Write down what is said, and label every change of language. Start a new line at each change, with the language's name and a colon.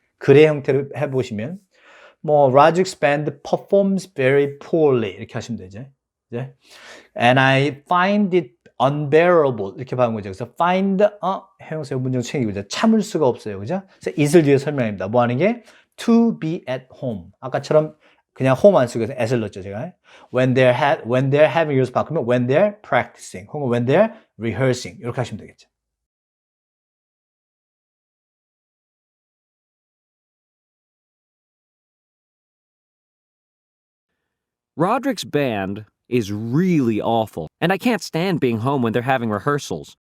Korean: 글의 형태로 해보시면 뭐
English: Rodriguez band performs very poorly
Korean: 이렇게 하시면 되죠. 그죠?
English: And I find it unbearable
Korean: 이렇게 받은 거죠. 그래서 find 형용사 문장 챙기고 참을 수가 없어요. 그죠? 그래서 it을 뒤에 설명합니다. 뭐 하는 게
English: to be at home.
Korean: 아까처럼 그냥 home 안 쓰고 at을 넣었죠, 제가.
English: when they're having rehearsal
Korean: 바꾸면
English: when they're practicing
Korean: 혹은
English: when they're rehearsing
Korean: 이렇게 하시면 되겠죠.
English: Roderick's band is really awful, and I can't stand being home when they're having rehearsals.